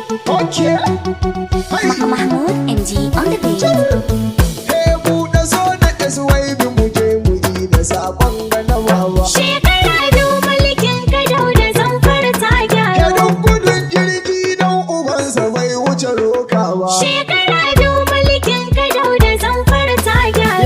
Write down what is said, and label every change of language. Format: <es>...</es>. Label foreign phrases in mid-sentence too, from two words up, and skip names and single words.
<en>Okay. Hey. Ma-, Mahmoud M G on the beat.</en> <ha>Hey, buɗe so na S Y B mu je mu yi da sabon ga na wawa. Shekara biyu mulkin ka Dauda Zamfara ta gyaru. Ke duk gudun jirgi dan ubansa bai wuce rokawa. Shekara biyu mulkin ka Dauda Zamfara ta gyaru.</ha>